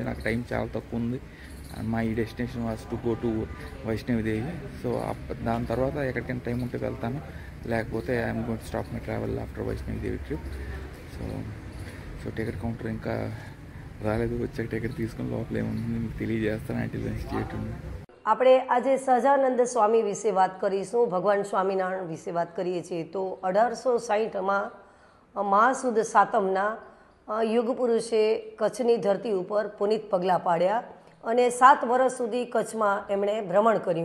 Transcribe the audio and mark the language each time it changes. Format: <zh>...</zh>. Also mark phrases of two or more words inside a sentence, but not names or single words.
<te>నాకు టైం చాలా తక్కువ ఉంది। మా ఈ</te> <en>destination was to go to</en> <te>వైష్ణవిదేవి। సో దాని తర్వాత ఎక్కడికైనా టైం ఉంటే వెళ్తాను, లేకపోతే</te> <en>I'm going to stop my travel after Vaishno Devi trip.</en> <te>సో</te> <en>ticket counter</en> <te>ఇంకా రాలేదు, వచ్చాక టికెట్ తీసుకుని లోపల ఏముంటుంది మీకు తెలియజేస్తాను।</te> <gu>આપણે આજે સહજાનંદ સ્વામી વિશે વાત કરીશું। ભગવાન સ્વામિનારાયણ વિશે વાત કરીએ છીએ તો 1860માં મહાસુદ સાતમના યુગ પુરુષે કચ્છની ધરતી ઉપર પુનિત પગલાં પાડ્યા અને 7 વર્ષ સુધી કચ્છમાં એમણે ભ્રમણ કર્યું।</gu>